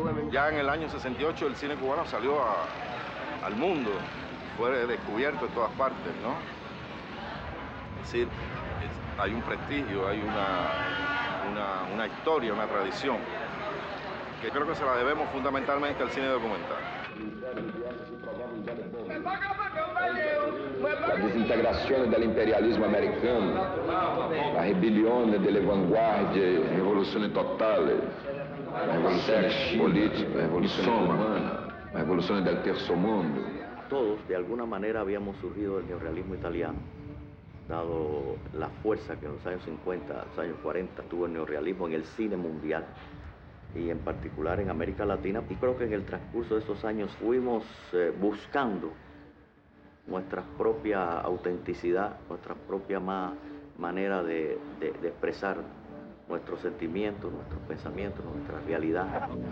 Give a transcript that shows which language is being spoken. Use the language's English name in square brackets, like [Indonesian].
[Spanish] Ya en el año 68 el cine cubano salió al mundo, fue descubierto en todas partes, ¿no? Es decir, hay un prestigio, hay una historia, una tradición, que creo que se la debemos fundamentalmente al cine documental. [Italian] La desintegrazione dell'imperialismo americano, la ribellione delle vanguardie, la rivoluzione totale, la rivoluzione politica, la rivoluzione umana, la rivoluzione del terzo mondo. [Spanish] Todos, de alguna manera, habíamos surgido del neorrealismo italiano, dado la fuerza que en los años 50, los años 40 tuvo el neorrealismo en el cine mundial y en particular en América Latina. Y creo que en el transcurso de esos años fuimos buscando nuestra propia autenticidad, nuestra propia manera de expresar nuestros sentimientos, nuestros pensamientos, nuestra realidad.